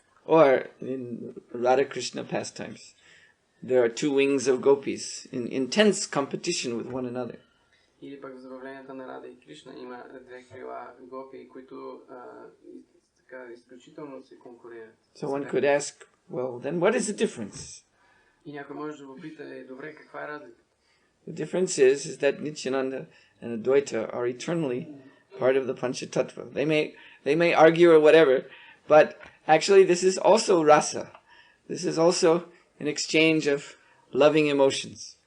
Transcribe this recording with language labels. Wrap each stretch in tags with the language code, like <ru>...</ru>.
<en>Or in Radha Krishna pastimes, there are two wings of gopis in intense competition with one another.</en> <bg>Или пък в забавленията на Рада и Кришна има две крила гопи, които така изключително се конкурират.</bg> <en>So one could ask, well, then what is the difference?</en> <bg>И някой може да попита, добре, каква е разлика?</bg> <en>The difference is that Nityananda and Advaita are eternally part of the Panchatattva. They may argue or whatever, but actually this is also rasa. This is also an exchange of loving emotions.</en>